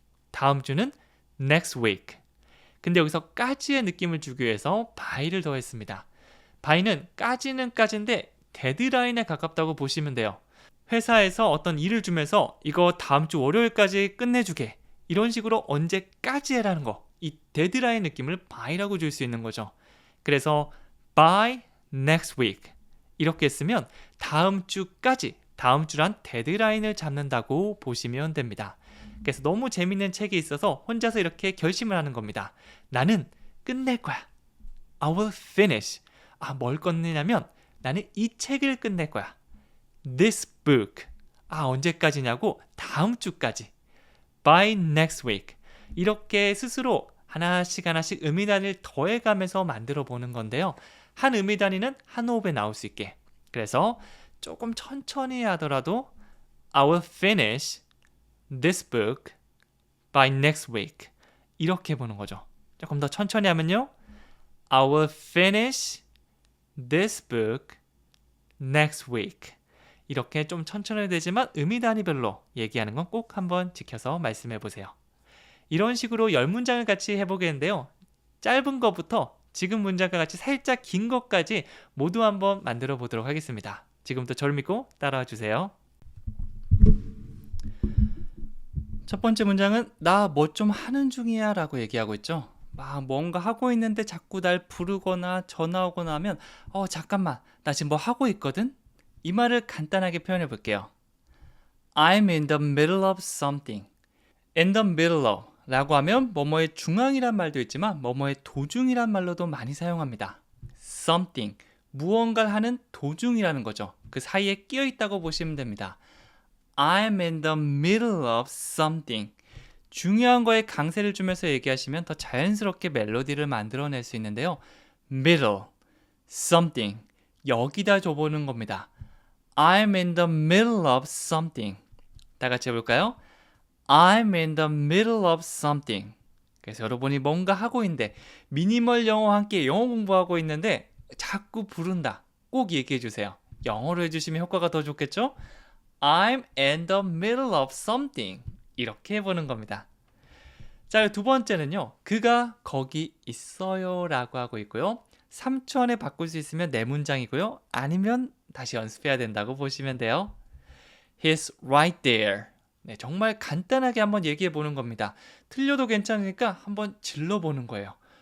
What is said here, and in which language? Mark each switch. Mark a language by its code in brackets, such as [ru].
[ko] 다음 주는 [en] next week. [ko] 근데 여기서 까지의 느낌을 주기 위해서 by를 더했습니다. by는 까지인데 데드라인에 가깝다고 보시면 돼요. 회사에서 어떤 일을 주면서 이거 다음 주 월요일까지 끝내주게. 이런 식으로 언제까지 해라는 거. 이 데드라인 느낌을 by라고 줄 수 있는 거죠. [en] 그래서 by next week. [ko] 이렇게 쓰면 다음 주까지, 다음 주란 데드라인을 잡는다고 보시면 됩니다. 그래서 너무 재밌는 책이 있어서 혼자서 이렇게 결심을 하는 겁니다. 나는 끝낼 거야. [en] I will finish. [ko] 뭘 끝내냐면 나는 이 책을 끝낼 거야. [en] This book. [ko] 언제까지냐고? 다음 주까지. [en] By next week. [ko] 이렇게 스스로 하나씩 의미 단위를 더해가면서 만들어 보는 건데요. 한 의미 단위는 한 호흡에 나올 수 있게. 그래서 조금 천천히 하더라도 [en] I will finish this book by next week. [ko] 이렇게 보는 거죠. 조금 더 천천히 하면요. [en] I will finish this book next week. [ko] 이렇게 좀 천천히 되지만 의미 단위별로 얘기하는 건 꼭 한번 지켜서 말씀해 보세요. 이런 식으로 10문장을 같이 해보겠는데요. 짧은 것부터 지금 문장과 같이 살짝 긴 것까지 모두 한번 만들어 보도록 하겠습니다. 지금부터 저를 믿고 따라와 주세요. 첫 번째 문장은 나 뭐 좀 하는 중이야 라고 얘기하고 있죠. 뭔가 하고 있는데 자꾸 날 부르거나 전화 오거나 하면 잠깐만 나 지금 뭐 하고 있거든? 이 말을 간단하게 표현해 볼게요. [en] I'm in the middle of something. in the middle of [ko] 라고 하면 뭐뭐의 중앙이란 말도 있지만 뭐뭐의 도중이란 말로도 많이 사용합니다. something, 무언가를 하는 도중이라는 거죠. 그 사이에 끼어 있다고 보시면 됩니다. [en] I'm in the middle of something. [ko] 중요한 거에 강세를 주면서 얘기하시면 더 자연스럽게 멜로디를 만들어낼 수 있는데요. middle, something, 여기다 줘보는 겁니다. [en] I'm in the middle of something. [ko] 다 같이 해볼까요? [en] I'm in the middle of something. [ko] 그래서 여러분이 뭔가 하고 있는데 미니멀 영어와 함께 영어 공부하고 있는데 자꾸 부른다. 꼭 얘기해 주세요. 영어로 해주시면 효과가 더 좋겠죠? [en] I'm in the middle of something. [ko] 이렇게 해보는 겁니다. 자, 두 번째는요. 그가 거기 있어요 라고 하고 있고요. 3초 안에 바꿀 수 있으면 네 문장이고요. 아니면 다시 연습해야 된다고 보시면 돼요. [en] He's right there. [ko] 네, 정말 간단하게 한번 얘기해 보는 겁니다. 틀려도 괜찮으니까 한번 질러보는 거예요.